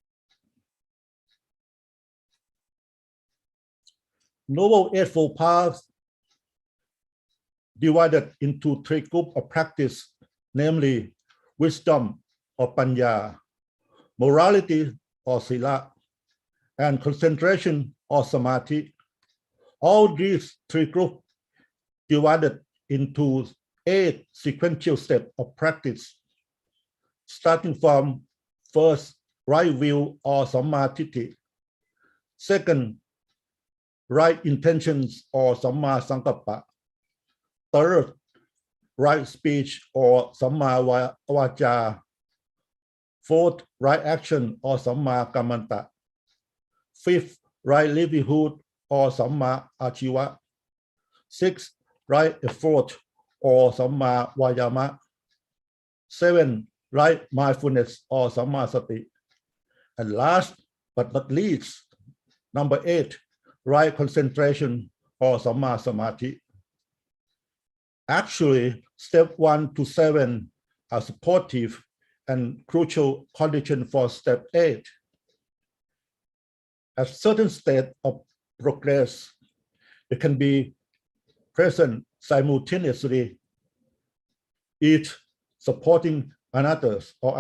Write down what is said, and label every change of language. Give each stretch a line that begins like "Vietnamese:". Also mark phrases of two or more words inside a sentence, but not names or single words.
English: Noble Eightfold Path divided into 3 groups of practice, namely wisdom or panya, morality or sila, and concentration or samadhi. All these 3 groups divided into 8 sequential steps of practice, starting from first, right view or
Pali: samma ditthi.
English: Second, right intentions or
Pali: samma sankappa.
English: Third, right speech or
Pali: samma vaca.
English: Fourth, right action or
Pali: samma kammanta.
English: Fifth, right livelihood or
Pali: samma achiva.
English: Sixth, right effort or
Pali: samma vayama.
English: 7, right mindfulness or
Pali: samma sati.
English: And last but not least, number 8, right concentration or
Pali: samma samadhi.
English: Actually, step 1 to 7 are supportive and crucial condition for step 8. At certain state of progress, it can be present simultaneously, each supporting others.